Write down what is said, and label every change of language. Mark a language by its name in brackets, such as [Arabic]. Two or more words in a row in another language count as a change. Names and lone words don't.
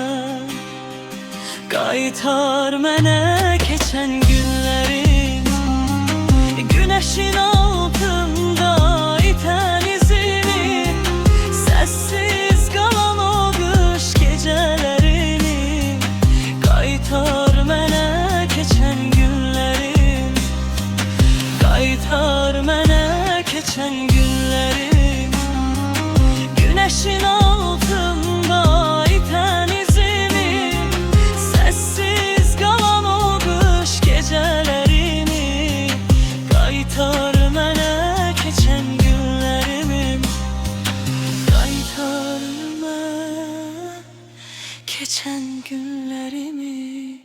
[Azerbaijani] Qaytar mənə keçən günlərim, [Turkish] güneşin altında iten izimi, sessiz kalan o kış gecelerini. [Azerbaijani] Qaytar mənə keçən günlərim, qaytar mənə keçən günlərim, [Turkish] güneşin altında iten izimi, sessiz kalan o kış gecelerini. [Azerbaijani] Qaytar mənə keçən günlərimi, qaytar mənə keçən günlərimi.